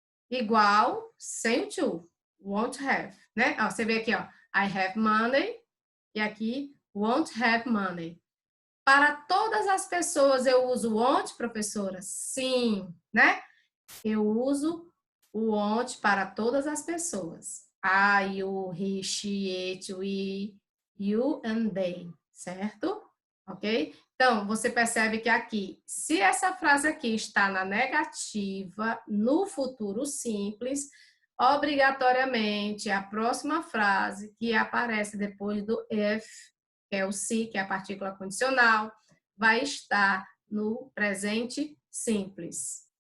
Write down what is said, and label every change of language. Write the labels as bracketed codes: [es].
[pt] igual sem o to. [en] Won't have, [pt] né? Ó, você vê aqui, ó. [en] I have money. [pt] E aqui, [en] won't have money. [pt] Para todas as pessoas eu uso won't, professora? Sim, né? Eu uso o won't para todas as pessoas. [en] I, you, he, she, it, we, you and they, certo? [pt] Ok? Então, você percebe que aqui, se essa frase aqui está na negativa, no futuro simples, obrigatoriamente a próxima frase que aparece depois do if, que é o se, que é a partícula condicional, vai estar no presente simples.